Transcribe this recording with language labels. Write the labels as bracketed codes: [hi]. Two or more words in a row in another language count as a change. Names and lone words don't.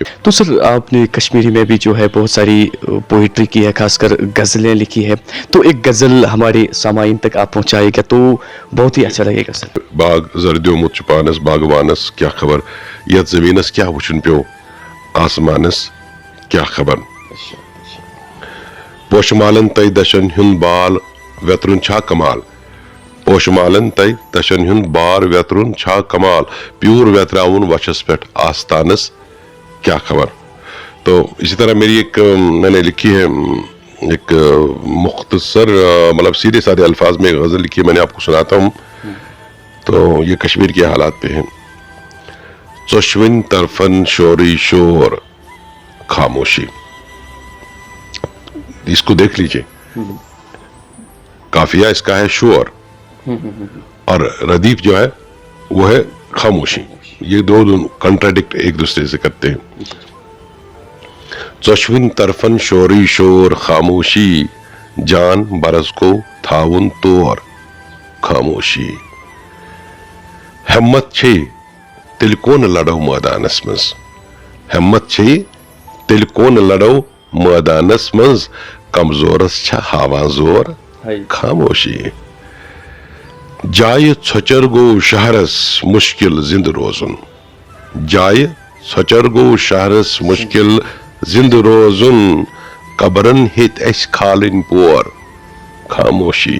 [ur] تو سر آپ نے کشمیری میں بھی جو ہے بہت ساری پوئٹری کی ہے، خاص کر غزلیں لکھی ہے، تو ایک غزل ہمارے سامعین تک آپ پہنچائے گا تو بہت ہی اچھا لگے گا سر. [ks] باغ زردیومت چھ پانس باغوانس کیا خبر، یتھ زمینس کیا وچھن پیو آسمانس کیا خبر. پوشمالن تہ دشن ہند بال ویترن چھا کمال، پوشمالن تہ دشن ہند بار ویترن چھا کمال، پیور ویتراون وچھس پہ آستانس کیا خبر. [ur] تو اسی طرح میری ایک میں نے لکھی ہے ایک مختصر مطلب سیدھے سادے الفاظ میں غزل لکھی ہے، میں نے آپ کو سناتا ہوں. تو یہ کشمیر کے حالات پہ ہیں. [ks] ژۄشوٕنۍ طرفن شورٕے شور خاموشی. [ur] اس کو دیکھ لیجئے، قافیہ اس کا ہے شور اور ردیف جو ہے وہ ہے خاموشی. یہ دو کنٹراڈکٹ ایک دوسرے سے کرتے ہیں. [ks] ژۄشوٕنۍ طرفن شورٕے شور خاموشی، جان برس کو تھاوُن تور خاموشی. ہمت چھے تیٚلہِ کون لڑو مٲدانس منٛز، ہمت چھے تیٚلہِ کون لڑو مٲدانس منٛز، کمزورس چھا ہاوان زور خاموشی. جایہِ ژھۄچر گوٚو شہرس مشکل زندٕ روزُن، جایہِ ژھۄچر گوٚو شہرس مشکل زندٕ روزُن، قبرن ہیٚتۍ اسہِ کھالٕنۍ پور خاموشی.